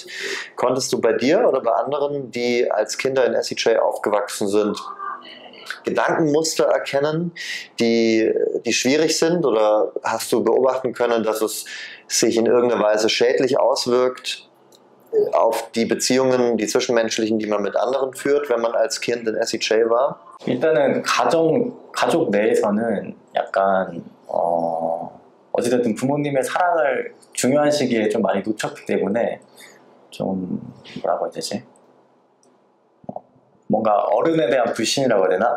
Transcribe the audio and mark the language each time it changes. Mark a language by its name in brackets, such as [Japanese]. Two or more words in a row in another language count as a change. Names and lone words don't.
[German] Konntest du bei dir oder bei anderen, die als Kinder in SEJ aufgewachsen sind, Gedankenmuster erkennen, die schwierig sind, oder hast du beobachten können, dass es sich in irgendeiner Weise schädlich auswirkt auf die Beziehungen, die zwischenmenschlichen, die man mit anderen führt, wenn man als Kind in SEJ war? [Korean] 일단은 가족 내에서는 약간 어찌됐든 부모님의 사랑을 중요한 시기에 좀 많이 놓쳤기 때문에 좀 뭐라고 해야 되지? 뭔가 어른에 대한 불신이라고 해야 되나?